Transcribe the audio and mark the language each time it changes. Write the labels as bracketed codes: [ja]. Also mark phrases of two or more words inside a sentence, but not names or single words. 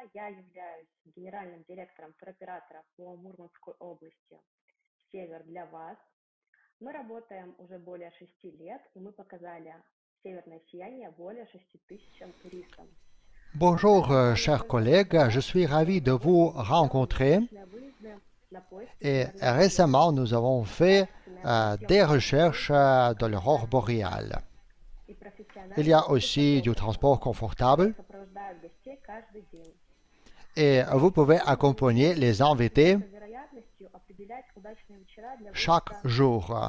[ru] Я являюсь генеральным директором туроператора по Мурманской области «Север для вас». Мы работаем уже более 6 лет, и мы показали северное сияние более 6 тысячам туристам. [fr] Bonjour, chers collègues, je suis ravi de vous rencontrer. Et récemment, nous avons fait des recherches de l'aurore boréale. Il y a aussi du transport confortable et vous pouvez accompagner les invités chaque jour.